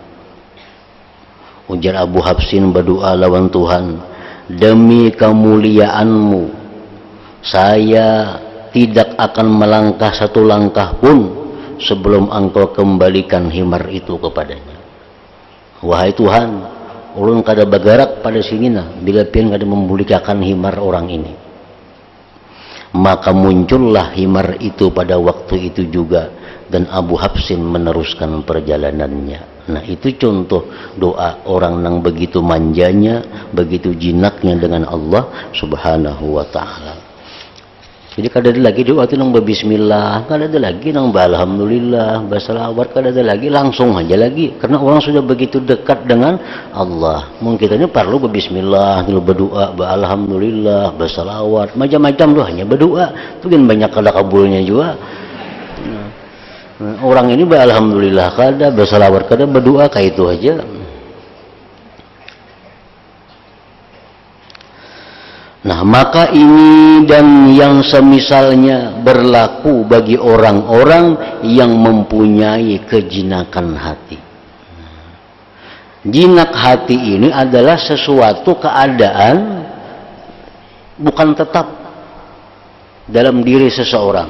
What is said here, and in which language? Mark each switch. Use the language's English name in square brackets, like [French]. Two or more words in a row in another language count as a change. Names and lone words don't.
[Indonesian] Ujar Abu Habsin berdoa lawan Tuhan, demi kemuliaanmu, saya tidak akan melangkah satu langkah pun sebelum engkau kembalikan himar itu kepadanya. Wahai Tuhan, [Banjar] ulun kada bagarak pada sini nah, bila pian kada memulikakan himar orang ini. [Indonesian] Maka muncullah himar itu pada waktu itu juga, dan Abu Habsin meneruskan perjalanannya. Nah itu contoh doa orang yang begitu manjanya, begitu jinaknya dengan Allah [Arabic] سبحانه وتعالى. [Banjar] Jadi kada ada lagi doa itu nang bismillah, kada ada lagi nang alhamdulillah, basalawat, kada ada lagi, langsung aja lagi. [Indonesian] Karena orang sudah begitu dekat dengan Allah. Mungkin kita ini perlu bismillah, berdoa, alhamdulillah, basalawat, macam-macam doa, hanya berdoa. [Banjar] Itu kan banyak kada kabulnya juga. Nah, orang ini alhamdulillah kada, basalawat kada, berdoa kayak itu aja. Nah, [Indonesian] maka ini dan yang semisalnya berlaku bagi orang-orang yang mempunyai kejinakan hati. Jinak hati ini adalah sesuatu keadaan bukan tetap dalam diri seseorang.